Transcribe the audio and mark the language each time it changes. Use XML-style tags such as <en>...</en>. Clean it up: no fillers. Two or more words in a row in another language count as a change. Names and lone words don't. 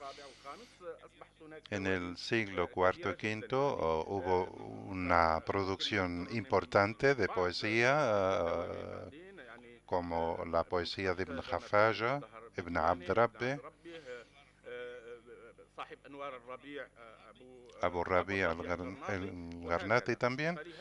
<es>En el siglo IV y V hubo una producción importante de poesía, como la poesía de Ibn Hafaja, Ibn Abd Rabbi, Abu Rabi al-Garnati también.</es>